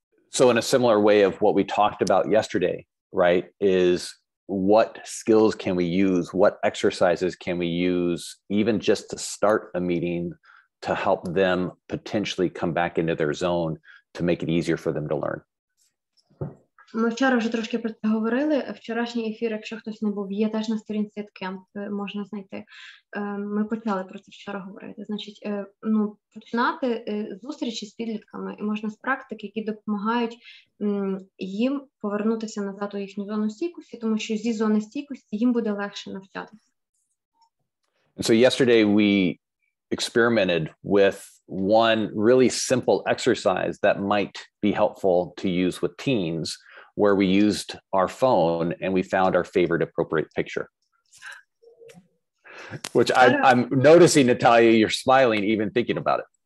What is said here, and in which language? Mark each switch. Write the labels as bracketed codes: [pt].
[en] So in a similar way of what we talked about yesterday, right, is what skills can we use? What exercises can we use, even just to start a meeting, to help them potentially come back into their zone to make it easier for them to learn? [uk] Ми вчора вже трошки про це говорили. Вчорашній ефір, якщо хтось не був, є теж на сторінці Camp, можна знайти. Ми почали про це вчора говорити. Значить, починати зустрічі з підлітками і можна з практик, які допомагають їм повернутися назад у їхню зону стійкості, тому що зі зони стійкості їм буде легше навчатися. [en] And so yesterday we experimented with one really simple exercise that might be helpful to use with teens, where we used our phone and we found our favorite appropriate picture. Which I'm noticing, Natalia, you're smiling even thinking about it.